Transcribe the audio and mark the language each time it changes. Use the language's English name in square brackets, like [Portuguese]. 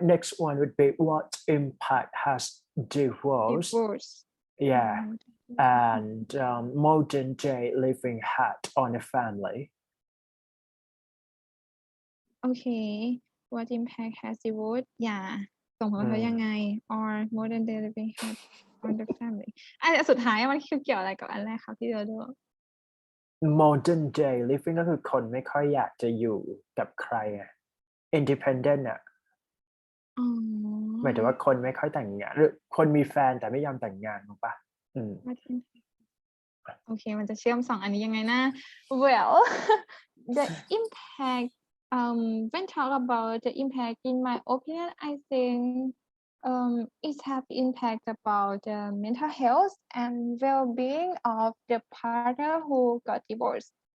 [English] Next one would be what impact has divorce, Divorce. yeah, Um, and modern day living had on a family? Okay. What impact has divorce? Yeah. [Thai] ส่งผลกระทบยังไง [English] or modern day living had on the family [Thai] อันสุดท้ายมันคือเกี่ยวอะไรกับอันแรกครับที่เราดู modern day living ก็คือคนไม่ค่อยอยากจะอยู่กับใครอะ independent อะ อ๋อ หมายถึงว่าคนไม่ค่อยแต่งงานหรือคนมีแฟนแต่ไม่ยอมแต่งงานถูกปะอืม [English] What impact [Thai] โอเคมันจะเชื่อมสองอันนี้ยังไงนะ [English] Well the impact when talk about the impact in my opinion I think it have impact about the mental health and well-being of the partner who got divorced.